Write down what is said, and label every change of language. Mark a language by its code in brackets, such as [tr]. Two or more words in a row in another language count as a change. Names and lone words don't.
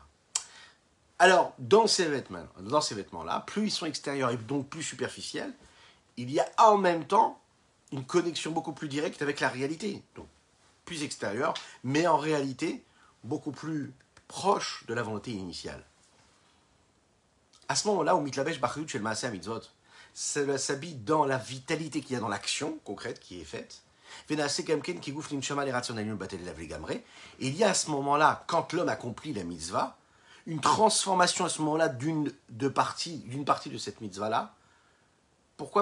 [fr] Alors, dans ces vêtements-là, plus ils sont extérieurs et donc plus superficiels, il y a en même temps une connexion beaucoup plus directe avec la réalité. Donc, plus extérieure, mais en réalité, beaucoup plus proche de la volonté initiale. À ce moment-là, où [he] מתלבש בחיות של מעשה מצוות, [fr] cela s'habille dans la vitalité qu'il y a dans l'action concrète qui est faite. Il y a à ce moment-là, quand l'homme accomplit la mitzvah, une transformation à ce moment-là d'une partie de cette mitzvah-là. Pourquoi?